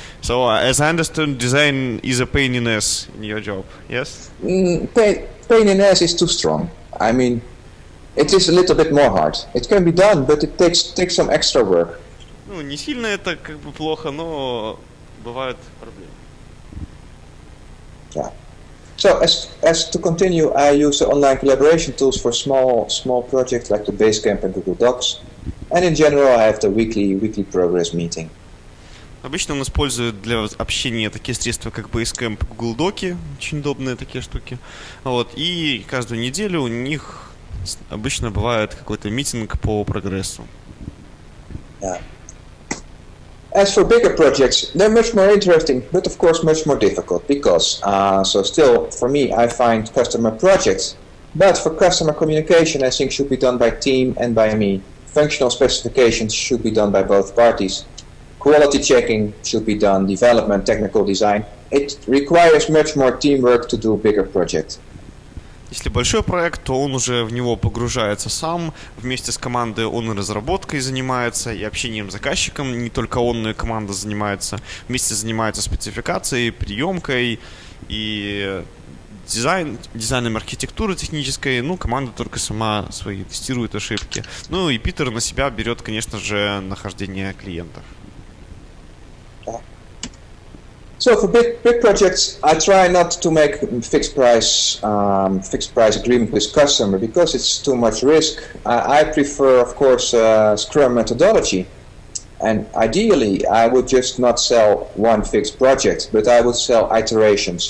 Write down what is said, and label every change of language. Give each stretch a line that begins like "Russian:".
English: So, as I understand, design is a pain in ass in your job, yes? Pain in ass is too strong. I mean, it is a little bit more hard. It can be done, but it takes some extra work.
Russian: Ну, не сильно это как бы плохо, но бывают проблемы.
English: Yeah. So as to continue, I use the online collaboration tools for small projects like the Basecamp and Google Docs, and in general I have the weekly progress meeting.
Russian: Обычно он использует для общения такие средства, как Basecamp, Google Доки, очень удобные такие штуки. Вот, и каждую неделю у них обычно бывает какой-то митинг по прогрессу.
English: Yeah. As for bigger projects, they're much more interesting, but of course much more difficult, because so still for me I find customer projects, but for customer communication I think should be done by team and by me. Functional specifications should be done by both parties. Quality checking should be done, development, technical design. It requires much more teamwork to do bigger projects.
Russian: Если большой проект, то он уже в него погружается сам, вместе с командой он и разработкой занимается, и общением с заказчиком, не только он, но и команда занимается, вместе занимается спецификацией, приемкой и дизайном архитектуры технической, ну, команда только сама свои тестирует ошибки. Ну, и Питер на себя берет, конечно же, нахождение клиентов.
English: So for big projects, I try not to make fixed price agreement with customer because it's too much risk. I prefer, of course, Scrum methodology, and ideally, I would just not sell one fixed project, but I would sell iterations.